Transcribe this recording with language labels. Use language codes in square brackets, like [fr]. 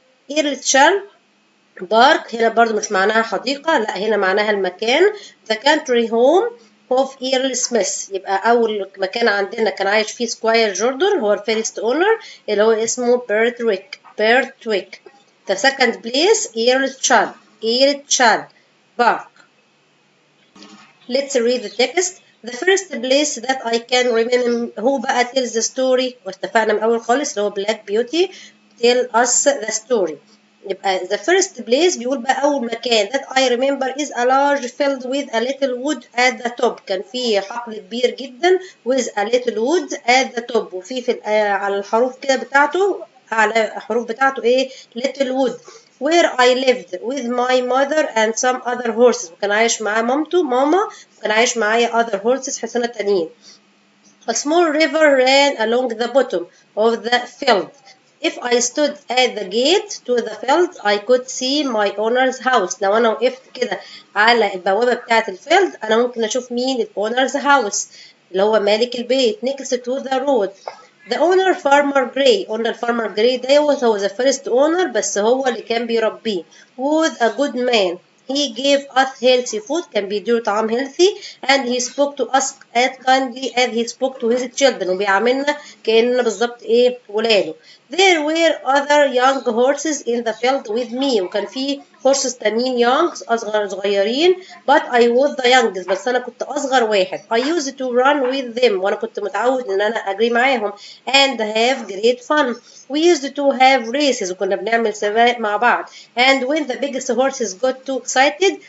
[ar] إيرتشال بارك هنا برضو مش معناها حديقة، لا هنا معناها المكان. [en] the country home of Earl Smith. [ar] يبقى أول مكان عندنا كان عايش فيه سكواير جوردن هو [en] الفيرست اونر [ar] اللي هو اسمه بيرتويك. [en] the second place Earlshall park. Let's read the text. The first place that I can remember [ar] هو بقى [en] tells the story [ar] واتفقنا من أول خالص اللي هو [en] Black Beauty tell us the story. [ar] يبقى [en] the first place [ar] بيقول بقى أول مكان [en] that I remember is a large field with a little wood at the top. [ar] كان في حقل كبير جدا [en] with a little wood at the top [ar] وفي على الحروف كده بتاعته على الحروف بتاعته إيه [en] little wood. Where I lived with my mother and some other horses. [ar] وكان عايش معاه ماما وكان عايش معايا [en] other horses [ar] حصانة تانيين. [en] A small river ran along the bottom of the field. If I stood at the gate to the field I could see my owner's house. [ar] لو أنا وقفت كده على البوابة بتاعة الفيلد أنا ممكن أشوف مين ال [en] owner's house [ar] اللي هو مالك البيت. [en] next to the road. The owner farmer Gray. [ar] قلنا الفارمر جراي دوت هو [en] the first owner [ar] بس هو اللي كان بيربيه. [en] was a good man. He gave us healthy food. [ar] كان بيديله طعام [en] healthy and he spoke to us as kindly as he spoke to his children. [ar] وبيعاملنا كأننا بالظبط إيه ولاده. [en] There were other young horses in the field with me. [ar] وكان في horses تانيين young صغيرين but I was the youngest. بس أنا كنت أصغر واحد. [en] I used to run with them. [ar] وأنا كنت متعود إن أنا أجري معاهم [en] and have great fun. We used to have races. [ar] وكنا بنعمل سباق مع بعض. [en] And when the biggest horses got too excited.